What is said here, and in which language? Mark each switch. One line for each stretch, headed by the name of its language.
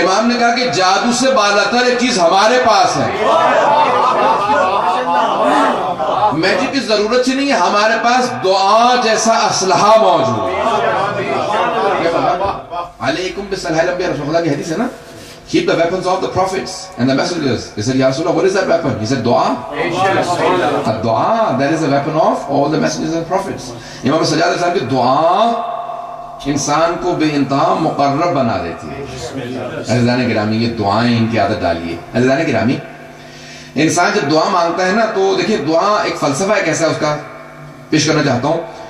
Urdu: امام نے کہا کہ جادو سے بالاتر ایک چیز ہمارے پاس ہے. میجک کی ضرورت ہی نہیں ہے، ہمارے پاس دعا جیسا اسلحہ موجود ہے.
Arabic: علیکم بالصلاۃ الانبیاء،
Urdu: رسول اللہ کی حدیث ہے نا،
English: keep the weapons of the prophets and the messengers. He said, Ya Rasulullah, what is that weapon? He said, dua. Dua, that is the weapon of all the messengers and prophets.
Urdu: امام سجاد علیہ السلام کی دعا انسان کو بے انتہا مقرب بنا دیتی ہے. عزیزان گرامی، یہ دعائیں ان کی عادت ڈالیے. عزیزان گرامی، انسان جب دعا مانگتا ہے نا تو دیکھیں دعا ایک فلسفہ ہے، کیسا ہے اس کا پیش کرنا چاہتا ہوں.